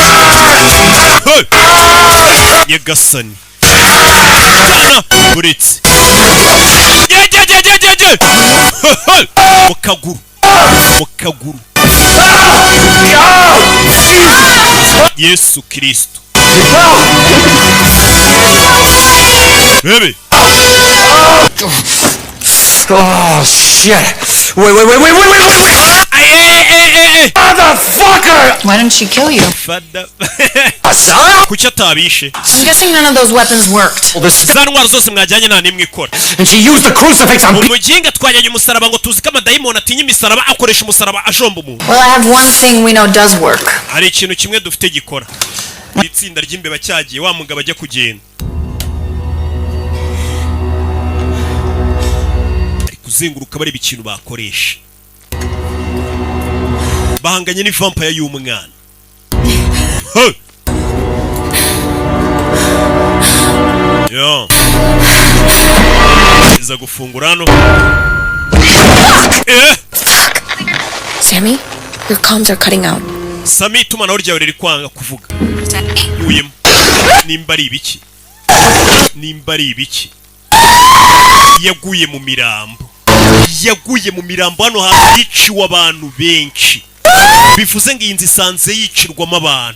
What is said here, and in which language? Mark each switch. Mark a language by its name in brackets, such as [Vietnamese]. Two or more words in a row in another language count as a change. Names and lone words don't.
[Kinyarwanda] Yagasani. Cyana buretse. Mu kaguru. Yesu Kristo. [English] Baby. Oh, shit. Wait. Hey. Motherfucker! Why didn't she kill you? [Kinyarwanda] Fada. [English] Son? [Kinyarwanda] Kuki atabishe? [English] I'm guessing none of those weapons worked. Well, this. [Kinyarwanda] Za ntwaro zose mwajyanye nta n'imwe ikora. [English] And she used the crucifix on. [Kinyarwanda] Umuginga twajyanye umusaraba ngo tuzi ko amadayimoni atinya imisaraba akoresha umusaraba ajomba umuntu. [English] Well, I have one thing we know does work. [Kinyarwanda] Hari ikintu kimwe dufite gikora. itsinda ry'imbeba cyagiye wa mugabo ajya kugenda ari kuzenguruka bareba ikintu bakoresha bahanganye ni vampire y'umwana yo iza gufungura hano [English] Sammy, your comms are cutting out. Sammy, [Kinyarwanda] itumanaho ryawe riri kwanga kuvuga. Uyemo. Nimba ari ibiki? Yaguye mu mirambo. Hano hantu hiciwe abantu benshi. Bivuze ngo iyi nzu isanze yicirwamo abantu.